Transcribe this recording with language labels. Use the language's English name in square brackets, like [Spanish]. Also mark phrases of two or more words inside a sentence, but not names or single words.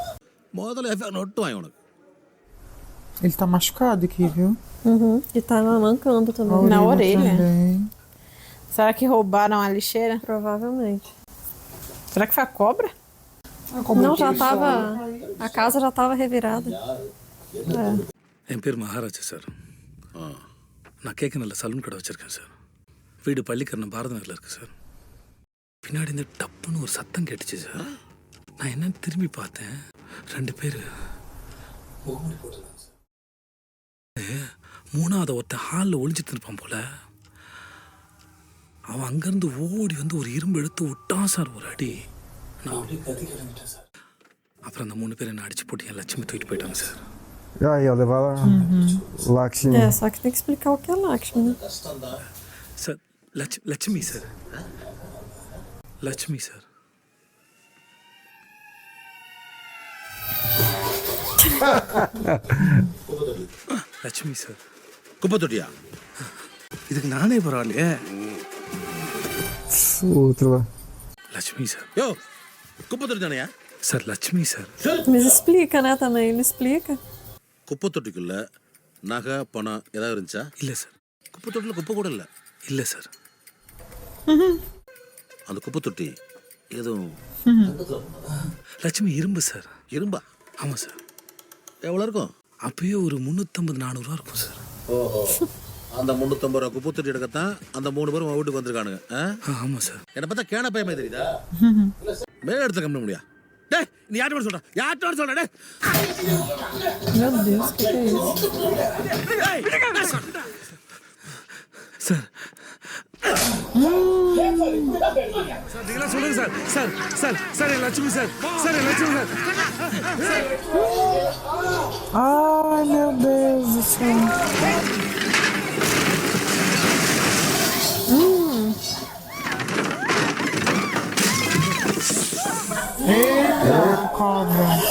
[Portuguese] Ele tá machucado aqui, viu? Uhum. E tá mancando também. Na orelha. Também. Será que roubaram a lixeira? Provavelmente. Será que foi a cobra? Não, já tava. A casa já tava revirada. [Tamil] என் பேர் மகாராஜா சார். நான் கேட்க நல்ல சலூன் கடை வச்சிருக்கேன் சார். வீடு பள்ளிக்கரணம் பாரத நகரில் இருக்கு சார். பின்னாடி இந்த டப்புன்னு ஒரு சத்தம் கேட்டுச்சு சார். நான் என்னன்னு திரும்பி பார்த்தேன். 2 பேர் ஓடி போட்டுருக்காங்க சார். 3வது ஒருத்தன் ஹாலில் ஒளிஞ்சிட்டு இருப்பான் போல. அவன் அங்கேருந்து ஓடி வந்து ஒரு இரும்பு எடுத்து விட்டான் சார் ஒரு அடி. நான் அப்படியே கத்தி கிளம்பிட்டேன் சார். அப்புறம் அந்த 3 பேர் என்ன அடிச்சு போட்டு என் லட்சுமி தூக்கிட்டு போயிட்டாங்க சார். [Portuguese] Aí, ó, levar Lakshmi. É, só que tem que explicar o que é Lakshmi, né? [Tamil] சார் லட்சுமி சார். லட்சுமி சார். லட்சுமி சார். குப்பை தொட்டியா? இதுக்கு நானே பரவாயில்லையே. [Portuguese] Outro lá. [Tamil] லட்சுமி சார். யோ, குப்பை தொட்டி தானையா? சார் லட்சுமி சார். [Portuguese] Mas explica, né, também. Ele explica. [Tamil] குப்பை தொட்டிக்குள்ள நகை பணம் ஏதாவது இருந்துச்சா? இல்லை சார். குப்பை தொட்டியில் குப்பை கூட இல்லை. இல்லை சார். அந்த குப்பை தொட்டி எதுவும் லட்சுமி இரும்பு சார். இரும்பா? ஆமாம் சார். எவ்வளோ இருக்கும்? அப்பயே ஒரு 350-400 ரூபா இருக்கும் சார். ஓஹோ, அந்த 350 ரூபா குப்பை தொட்டி எடுக்கத்தான் அந்த 3 பேரும் வீட்டுக்கு வந்திருக்கானுங்க. ஆமாம் சார். என்னை பார்த்தா கேன பையமே தெரியுதா? மேல எடுத்து கம்மி முடியா? டேய், நீ யார்கிட்ட சொல்ற? யார்கிட்ட சொல்ற? டேய், [Portuguese] Meu Deus, o que é isso? [Tamil] சார் சார் நீங்களாம் சொல்லுங்க சார். சார் சார் சார் என் லட்சுமி சார். சார் என் லட்சுமி சார். [Portuguese] Ai, meu Deus do céu. Eita, cobra.